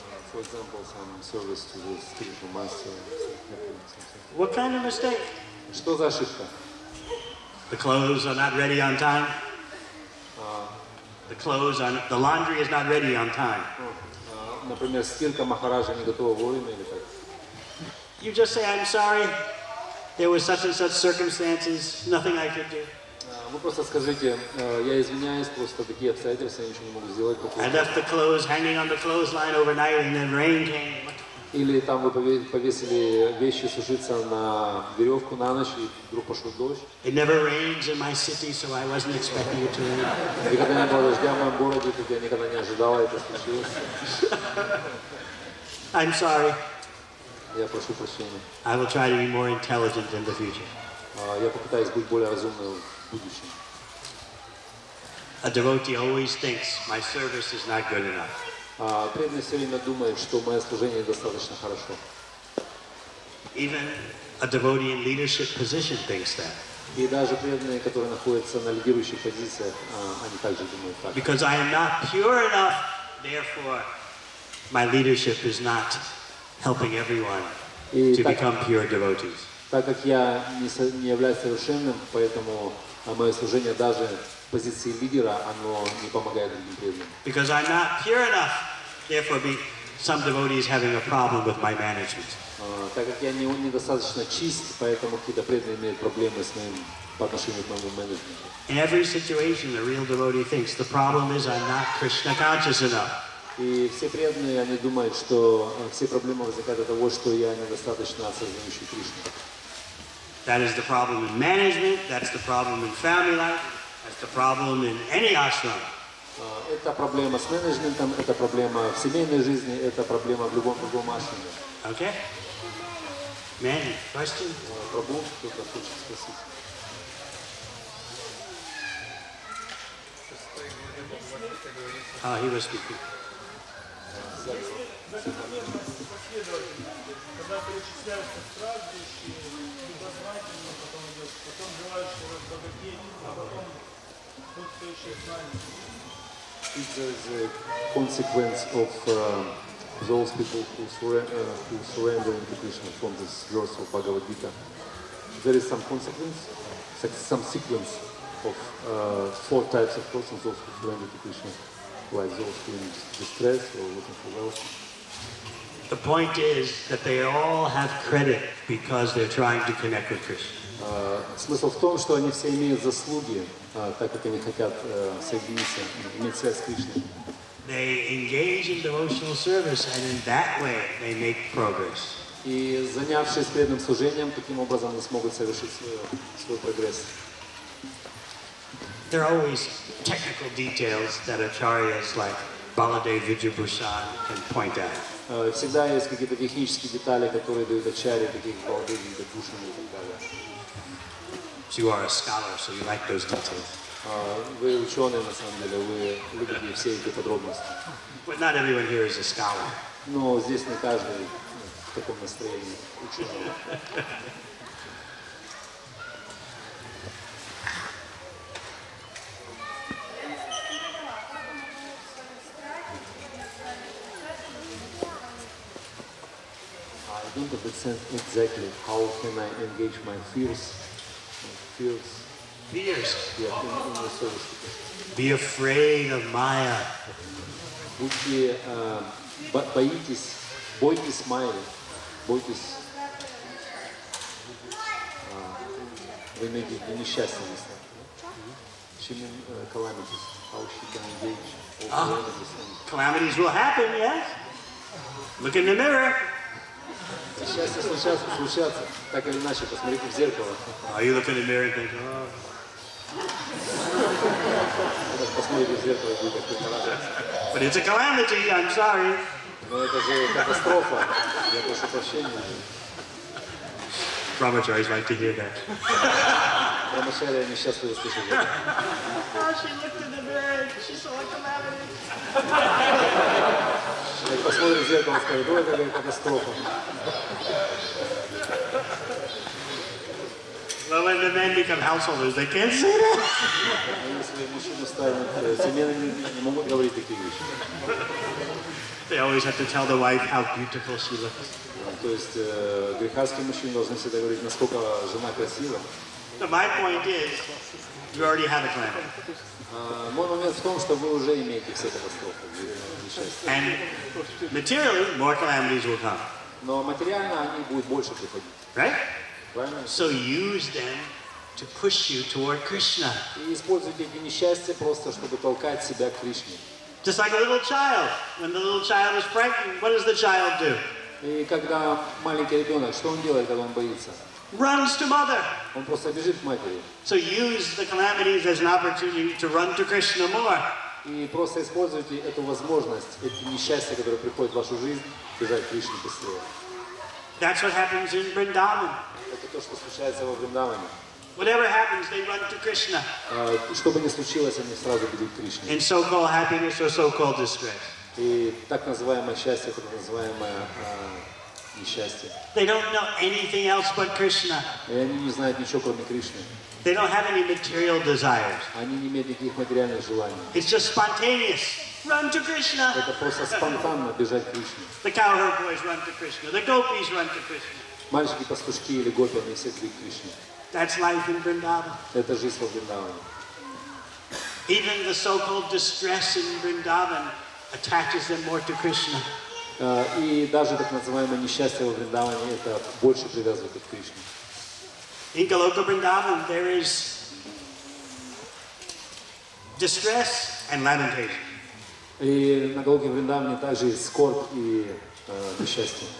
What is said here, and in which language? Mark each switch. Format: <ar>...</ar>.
<en>For example, some service to the spiritual master. What kind of mistake?</en> <ru>Что за ошибка?</ru> <en>The clothes are not ready on time. The laundry is not ready on time.</en> <ru>Например, стирка Махараджа не готова вовремя или как?</ru> <en>You just say, I'm sorry, there was such and such circumstances, nothing I could do.</en> <ru>Вы просто скажите, я извиняюсь, просто такие обстоятельства, я ничего не могу сделать.</ru> <en>I left the clothes hanging on the clothesline overnight and then rain came.</en> <ru>Или там вы повесили вещи сушиться на веревку на ночь, и вдруг пошел дождь.</ru> <en>It never rains in my city, so I wasn't expecting it to rain.</en> <ru>Никогда не было дождя в моем городе, так я никогда не ожидала, это случилось.</ru> <en>I'm sorry.</en> <ru>Я прошу прощения.</ru> <en>I will try to be more intelligent in the future.</en> <ru>Я попытаюсь быть более разумным в будущем.</ru> <en>A devotee always thinks my service is not good enough.</en> <ru>Преданный все время думает, что мое служение достаточно хорошо.</ru> <en>Even a devotee in leadership position thinks that.</en> <ru>И даже преданные, которые находятся на лидирующих позициях, они также думают так.</ru> <en>Because I am not pure enough, therefore my leadership is not helping everyone</en> <ru>И</ru> <en>to</en> <ru>так,</ru> <en>become pure devotees.</en> <ru>так как я не являюсь совершенным, поэтому мое служение даже в позиции лидера, оно не помогает другим преданным.</ru> <en>Because I'm not pure enough, therefore some devotees having a problem with my management.</en> <ru>Так как я недостаточно чист, поэтому какие-то преданные имеют проблемы с моим по отношению к моему менеджменту.</ru> <en>In every situation, the real devotee thinks the problem is I'm not Krishna conscious enough.</en> <ru>И все преданные, они думают, что все проблемы возникают от того, что я недостаточно осознающий Кришну.</ru> <en>That is the problem in management, that's the problem in family life, that's the problem in any ashram.</en> <ru>Это проблема с менеджментом, это проблема в семейной жизни, это проблема в любом другом ашраме.</ru> <en>Okay? Manny, question?</en> <ru>Прабhu, кто-то хочет спросить.</ru> <en>He was speaking.</en> <ru>Когда перечисляются страждущие, любознательно потом идет, потом желающие разбогатеть, а потом тот, кто ищет знания.</ru> <en>If there is a consequence of those people who surrender into Krishna from this verse of Bhagavad Gita, there is some consequence, some sequence of 4 types of persons, those who surrender to Krishna, like those who are in distress or looking for wealth. The point is that they all have credit because they're trying to connect with Krishna.</en> <ru>Смысл в том, что они все имеют заслуги, так как они хотят соединиться, иметь связь с Кришной.</ru> <en>They engage in devotional service, and in that way they make progress.</en> <ru>И занявшись преданным служением, таким образом они смогут совершить свой прогресс.</ru> <en>There are always technical details that acharyas like Baladev Vijayabhushan can point out.</en> <ru>Всегда есть какие-то технические детали, которые дают ачарьи, такие как Баладеви, Вижябхушан и так далее.</ru> <en>You are a scholar, so you like those details.</en> <ru>Вы ученые, на самом деле, вы любите все эти подробности.</ru> <en>But not everyone here is a scholar.</en> <ru>Но здесь не каждый в таком настроении ученый.</ru> <en>I don't understand exactly how can I engage my fears. Fears. Yeah, in the service. Be afraid of Maya.</en> <ru>Будьте, бойтесь майи, бойтесь, вы имеете в виду несчастье, если</ru> <en>calamities, how she can engage all calamities. Calamities will happen, yes? Look in the mirror.</en> <ru>Несчастья случатся, так или иначе, посмотрите в зеркало.</ru> <en>You look in the mirror and think, oh.</en> <ru>Посмотрите в зеркало и будете как-то радоваться.</ru> <en>But it's a calamity, I'm sorry.</en> <ru>Но это же катастрофа, я прошу прощения.</ru> <en>Brahmacharis like to hear that.</en> <ru>Брамачарья несчастливы слышать это.</ru> <en>Oh, she looked in the mirror, she saw a calamity.</en> <ru>Посмотрит в зеркало и скажет, ой, какая катастрофа.</ru> <en>Well, when the men become householders, they can't say that.</en> <ru>Если мужчины станут семейными, не могут говорить такие вещи.</ru> <en>They always have to tell the wife how beautiful she looks.</en> <ru>То есть грехастские мужчины должны всегда говорить, насколько жена красива.</ru> <en>So my point is, you already have a calamity.</en> <ru>Мой момент в том, что вы уже имеете все катастрофы.</ru> <en>And materially, more calamities will come.</en> <ru>Но материально они будут больше приходить.</ru> <en>Right?</en> <ru>Правильно?</ru> <en>So use them to push you toward Krishna.</en> <ru>И используйте эти несчастья просто, чтобы толкать себя к Кришне.</ru> <en>Just like a little child. When the little child is frightened, what does the child do?</en> <ru>И когда маленький ребенок, что он делает, когда он боится?</ru> <en>Runs to mother.</en> <ru>Он просто бежит к матери.</ru> <en>So use the calamities as an opportunity to run to Krishna more.</en> <ru>И просто используйте эту возможность, эти несчастья, которые приходят в вашу жизнь, бежать к Кришне быстрее.</ru> <en>That's what happens in Vrindavan.</en> <ru>Это то, что случается во Вриндаване.</ru> <en>Whatever happens, they run to Krishna.</en> <ru>Что бы ни случилось, они сразу бегут к Кришне.</ru> <en>In so-called happiness or so-called distress.</en> <ru>И так называемое счастье, так называемое несчастье.</ru> <en>They don't know anything else but Krishna.</en> <ru>И они не знают ничего, кроме Кришны.</ru> <en>They don't have any material desires.</en> <ru>Они не имеют никаких материальных желаний.</ru> <en>It's just spontaneous. run to Krishna.</en> <ru>Это просто спонтанно бежать к Кришне.</ru> <en>The cowherd boys run to Krishna. The gopis run to Krishna.</en> <ru>Мальчики-пастушки или гопи, они все бегут к Кришне.</ru> <en>That's life in Vrindavan.</en> <ru>Это жизнь во Вриндаване.</ru> <en>Even the so-called distress in Vrindavan attaches them more to Krishna.</en> <ru>И даже так называемое несчастье во Вриндаване, это больше привязывает их к Кришне.</ru> <en>In Goloka Vrindavan, there is distress and lamentation.</en> <ru>И на Галоке Вриндаване также есть скорбь и несчастье.</ru>